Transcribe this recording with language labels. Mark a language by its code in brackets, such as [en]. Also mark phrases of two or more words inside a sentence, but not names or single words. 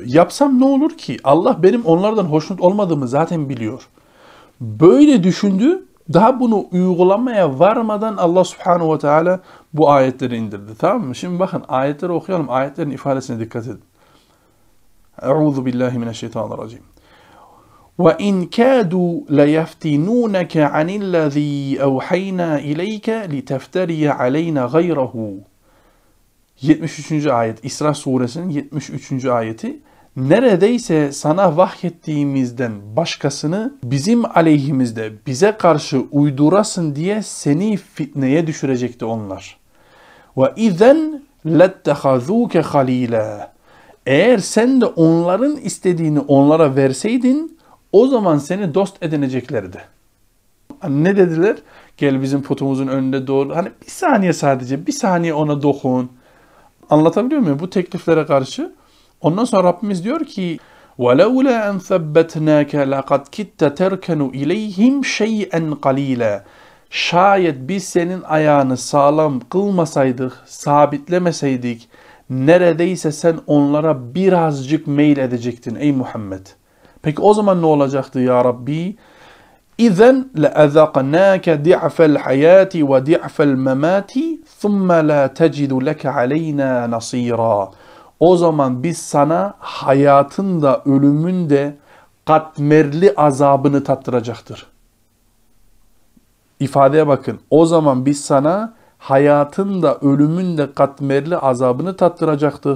[tr] Yapsam ne olur ki? Allah benim onlardan hoşnut olmadığımı zaten biliyor. Böyle düşündü. Daha bunu uygulamaya varmadan Allah [ar] سبحانه وتعالى [tr] bu ayetleri indirdi. Tamam mı? Şimdi bakın ayetleri okuyalım. Ayetlerin ifadesine dikkat edin. [ar] أعوذ بالله من الشيطان الرجيم. وَاِنْ كَادُوا لَيَفْتِنُونَكَ عَنِ الَّذ۪ي اَوْحَيْنَا اِلَيْكَ لِتَفْتَرِيَ عَلَيْنَا غَيْرَهُ 73. [tr] ayet İsra suresinin 73. ayeti. Neredeyse sana vahyettiğimizden başkasını bizim aleyhimizde bize karşı uydurasın diye seni fitneye düşürecekti onlar. [ar] وَاِذَنْ لَتَّخَذُوكَ خَل۪يلًا [tr] Eğer sen de onların istediğini onlara verseydin, o zaman seni dost edineceklerdi. Hani ne dediler? Gel bizim putumuzun önünde doğru. Hani bir saniye sadece, bir saniye ona dokun. Anlatabiliyor muyum? Bu tekliflere karşı. Ondan sonra Rabbimiz diyor ki [ar] وَلَوْلَا أَنْ ثَبَّتْنَاكَ لَقَدْ كِدْتَ تَرْكَنُ اِلَيْهِمْ شَيْئًا قَلِيلًا. [tr] Şayet biz senin ayağını sağlam kılmasaydık, sabitlemeseydik, neredeyse sen onlara birazcık meyil edecektin ey Muhammed. Peki o zaman ne olacaktı [ar] يا ربي? اِذَنْ لَأَذَقْنَاكَ ضِعْفَ الْحَيَاةِ وَضِعْفَ الْمَمَاتِ ثُمَّ لَا تَجِدُ لَكَ عَلَيْنَا نَصِيرًا. [tr] O zaman biz sana hayatın da ölümün de katmerli azabını tattıracaktır. İfadeye bakın. O zaman biz sana hayatın da ölümün de katmerli azabını tattıracaktık.